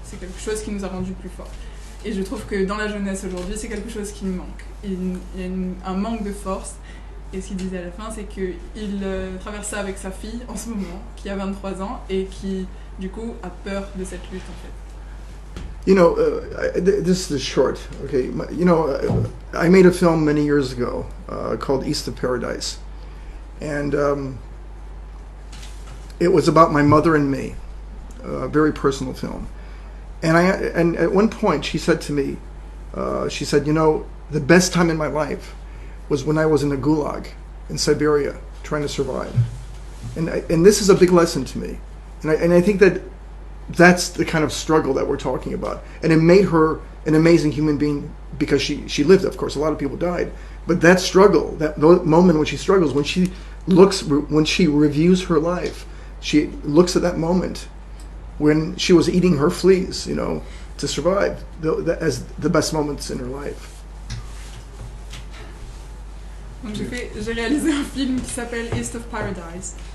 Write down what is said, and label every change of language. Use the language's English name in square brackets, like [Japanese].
[French] C'est quelque chose qui nous a rendus plus forts. Et je trouve que dans la jeunesse aujourd'hui, c'est quelque chose qui nous manque. Il y a un manque de force. Et ce qu'il disait à la fin, c'est qu'il traverse ça avec sa fille en ce moment, qui a 23 ans et qui, du coup, a peur de cette lutte en fait. [English] You know, this is short. Okay, I made a film many years ago called East of Paradise, and it was about my mother and me, a very personal film. And at one point she said to me, she said, the best time in my life was when I was in a gulag in Siberia trying to survive. And this is a big lesson to me. And I think that's the kind of struggle that we're talking about. And it made her an amazing human being because she lived, of course. A lot of people died. But that struggle, that moment when she struggles, when she reviews her life, she looks at that moment when she was eating her fleas, to survive, as the best moments in her life. [French] Donc j'ai réalisé un film qui s'appelle East of Paradise.